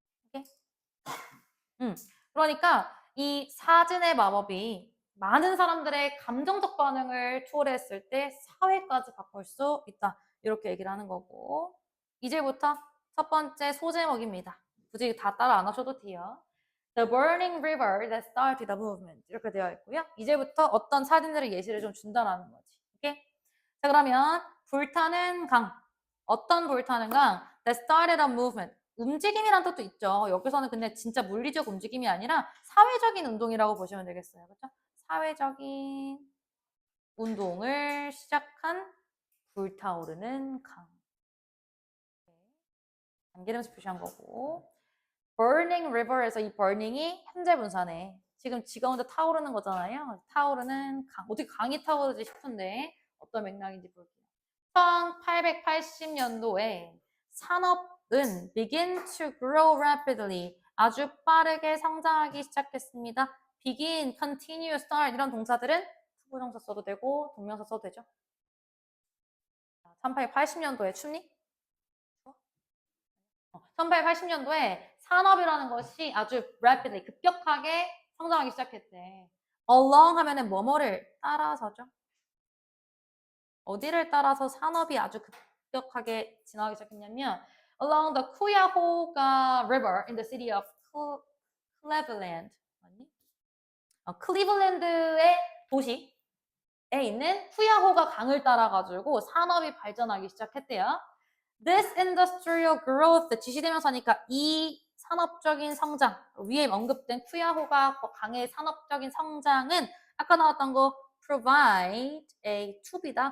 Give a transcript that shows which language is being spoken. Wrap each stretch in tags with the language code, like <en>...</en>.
<ko>오케이? 그러니까 이 사진의 마법이 많은 사람들의 감정적 반응을 초래했을 때 사회까지 바꿀 수 있다. 이렇게 얘기를 하는 거고. 이제부터 첫 번째 소제목입니다. 굳이 다 따라 안 하셔도 돼요.</ko> <en>The burning river that started the movement.</en> <ko>이렇게 되어 있고요. 이제부터 어떤 사진들의 예시를 좀 준다라는 거지. 오케이? 자, 그러면 불타는 강. 어떤 불타는 강?</ko> <en>That started a movement.</en> <ko>움직임이란 뜻도 있죠. 여기서는 근데 진짜 물리적 움직임이 아니라 사회적인 운동이라고 보시면 되겠어요. 그렇죠? 사회적인 운동을 시작한 불타오르는 강. 단계름에서 표시한 거고.</ko> <en>burning river</en> <ko>에서 이 burning이 현재 분사네. 지금 지가 혼자 타오르는 거잖아요. 타오르는 강. 어떻게 강이 타오르지 싶은데 어떤 맥락인지 볼게요. 1880년도에 산업은</ko> <en>begin to grow rapidly.</en> <ko>아주 빠르게 성장하기 시작했습니다. begin, continue, start 이런 동사들은 투부정사 써도 되고 동명사 써도 되죠. 1880년도에 춥니? 1880년도에 산업이라는 것이 아주 rapidly, 급격하게 성장하기 시작했대. along 하면은 뭐뭐를 따라서죠. 어디를 따라서 산업이 아주 급격하게 진화하기 시작했냐면</ko> <en>along the Cuyahoga River in the city of Cleveland.</en> <ko>맞니? 클리블랜드의 도시에 있는 쿠야호가 강을 따라가지고 산업이 발전하기 시작했대요.</ko> <en>This industrial growth,</en> <ko>지시대명사니까 이 산업적인 성장, 위에 언급된 쿠야호가 강의 산업적인 성장은 아까 나왔던 거</ko> <en>provide A to B</en> <ko>다.</ko>